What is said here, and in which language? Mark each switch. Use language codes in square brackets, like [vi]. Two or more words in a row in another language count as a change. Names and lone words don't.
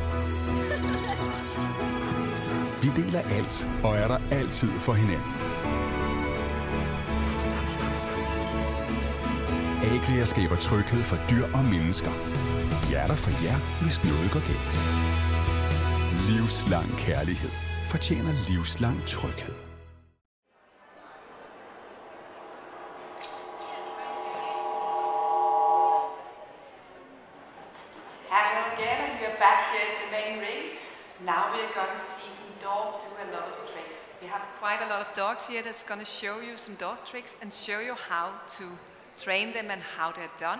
[da] Vi deler alt og er der altid for hinanden. Agria skaber tryghed for dyr og mennesker. Vi er der for jer, hvis noget går galt. Livslang kærlighed fortjener livslang tryghed. [en] Hello again, and we are back here in the main ring. Now we are going to see some dogs do a lot of tricks. We have quite a lot of dogs here that's going to show you some dog tricks and show you how to train them and how they're done.